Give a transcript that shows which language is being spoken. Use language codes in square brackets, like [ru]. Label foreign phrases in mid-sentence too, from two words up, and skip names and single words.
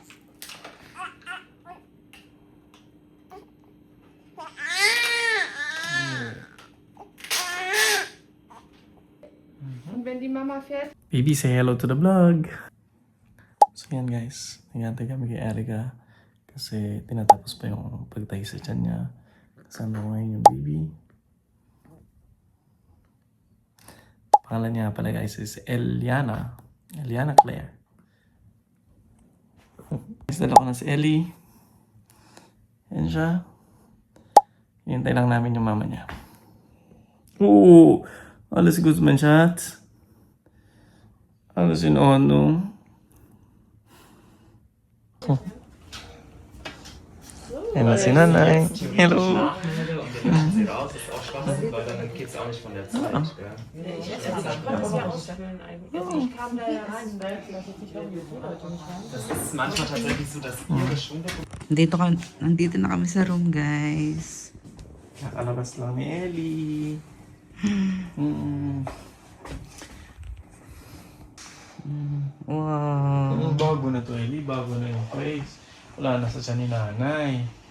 [de] Und wenn die Mama fährt, [en] Baby, say hello to the vlog. [tl] So yan guys, nagantay kami kay Erica kasi tinatapos pa yung pagtahi sa tiyan niya. Kasama ko ngayon yung baby. Pangalan niya pala guys is Eliana Claire. Guys, dala ko na si Ellie. Yan siya. Hintay lang namin yung mama niya. Oo! [de] Alles gut, mein Schatz. Alles in Ordnung. [tl] Yan na si Nanay. Hello. [de] Sie raus, ist auch spannend, weil dann geht es auch nicht von der Zeit. Gell? Das ist manchmal tatsächlich so, dass ihre Stunde. [tl] Nandito na kami sa room, guys. Nakalabas lang ni Ellie. Wow. Bago na to, Ellie. Bago na yung place. Wala na sa siya ni Nanay.